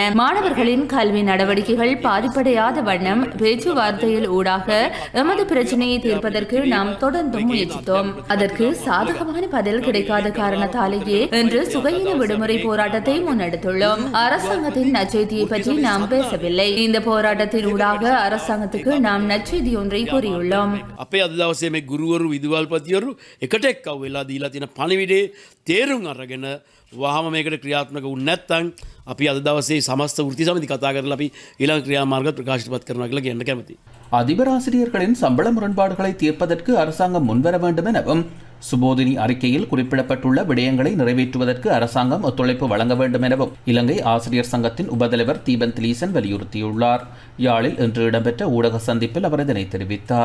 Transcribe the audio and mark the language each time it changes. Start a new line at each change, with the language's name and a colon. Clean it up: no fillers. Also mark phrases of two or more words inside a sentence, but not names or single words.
Tamil: மாணவர்களின் கல்வி நடவடிக்கைகள் பாதிப்படையாத வண்ணம் பேச்சுவார்த்தையில் ஊடாக எமது பிரச்சனையை தீர்ப்பதற்கு நாம் தொடர்ந்து முயற்சித்தோம். அதற்கு சாதகமான பதில் கிடைக்காத காரணத்தாலேயே இன்று சுகையின விடுமுறை போராட்டத்தை முன்னெடுத்துள்ளோம். அரசாங்கத்தின் நற்செய்தியை பற்றி நாம் பேசவில்லை. இந்த போராட்டத்தின் ஊடாக அரசாங்கத்துக்கு நாம் நற்செய்தி ஒன்றை கூறியுள்ளோம்.
Sinhala: අපේ අද දවසේ මේ ගුරුවරු විදුහල්පතිවරු එකට එක්කව වෙලා දීලා තියෙන පණිවිඩේ තේරුම් අරගෙන වහම මේකට ක්‍රියාත්මක වුනේ නැත්නම් අපි අද දවසේ සමස්ත වෘත්ති සමිති කතා කරලා අපි ඊළඟ ක්‍රියාමාර්ග ප්‍රකාශිතපත් කරනවා කියලා කියන්න කැමතියි.
Tamil: அதிபர் ஆசிரியர்களின் சம்பள முரண்பாடுகளை தீர்ப்பதற்கு அரசாங்கம் முன்வர வேண்டும் எனவும் சுபோதினி அறிக்கையில் குறிப்பிடப்பட்டுள்ள விடயங்களை நிறைவேற்றுவதற்கு அரசாங்கம் ஒத்துழைப்பு வழங்க வேண்டும் எனவும் இலங்கை ஆசிரியர் சங்கத்தின் உபதலைவர் தீபன் திலீசன் வலியுறுத்தியுள்ளார். யாழில் இன்று இடம்பெற்ற ஊடக சந்திப்பில் அவர் இதனை தெரிவித்தார்.